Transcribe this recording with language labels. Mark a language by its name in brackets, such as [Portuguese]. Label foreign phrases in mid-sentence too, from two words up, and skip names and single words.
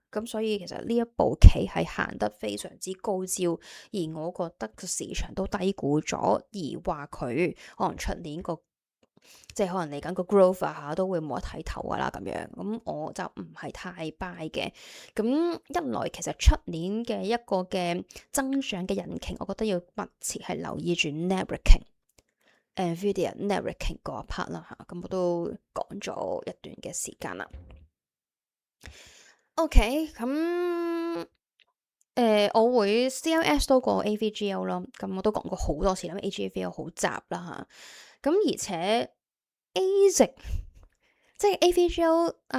[Cantonese] 咁所以其實呢一步棋係行得非常之高招，而我覺得個市場都低估咗，而話佢可能出年個。即係可能嚟緊個 growth 嚇都會冇得睇頭噶啦咁樣，咁我就唔係太 buy 嘅。咁一來其實出年嘅一個嘅增長嘅引擎，我覺得要密切係留意住 networking。 NVIDIA networking 嗰一 part 啦嚇，咁我都講咗一段嘅時間啦。OK，咁我會 CLS 多過 AVGO 咯，咁我都講過好多次啦，AVGO 好雜啦嚇，咁而且 ASIC 即係 AVGO